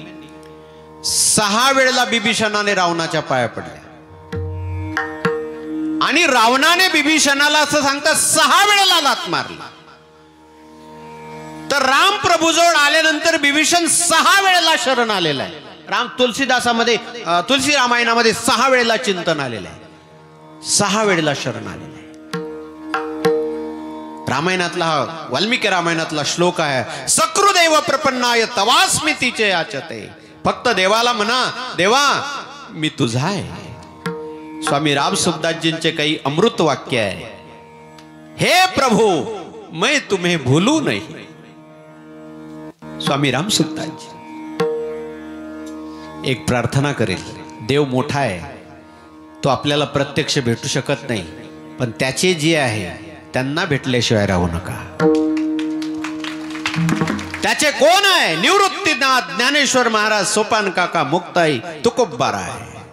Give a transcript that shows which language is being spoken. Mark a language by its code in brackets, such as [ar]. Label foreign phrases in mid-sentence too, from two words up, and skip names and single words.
[mr] 6 वेळेला विभीषणाने रावणाच्या पाया पडल्या. आणि रावणाने विभीषणाला असं सांगता 6 वेळेला लाथ मारली. तर राम प्रभूजवळ आल्यानंतर विभीषण 6 वेळेला शरण आलेला आहे. राम तुलसीदासामध्ये तुलसी रामायणामध्ये 6 वेळेला चिंतन आलेलं आहे. 6 वेळेला शरण आलेलं आहे. रामायणातला हा वाल्मिकी रामायणातला श्लोक आहे. [sa] सकृदेव प्रपन्नाय तवास्मितीचे याचते. [mr] फक्त देवाला म्हणा देवा मी तुझा आहे. स्वामी राम सुखदासजींचे काही अमृत वाक्य आहे. [hi] हे प्रभु मैं तुम्हें भूलू नहीं. [mr] स्वामी राम सुखदासजी एक प्रार्थना करेल. देव मोठा आहे, तो आपल्याला प्रत्यक्ष भेटू शकत नाही, पण त्याचे जे आहे त्यांना भेटल्याशिवाय राहू नका. त्याचे कोण आहे? निवृत्तीनाथ ज्ञानेश्वर महाराज, सोपान काका, मुक्ताई, तुकोब्बारा आहे.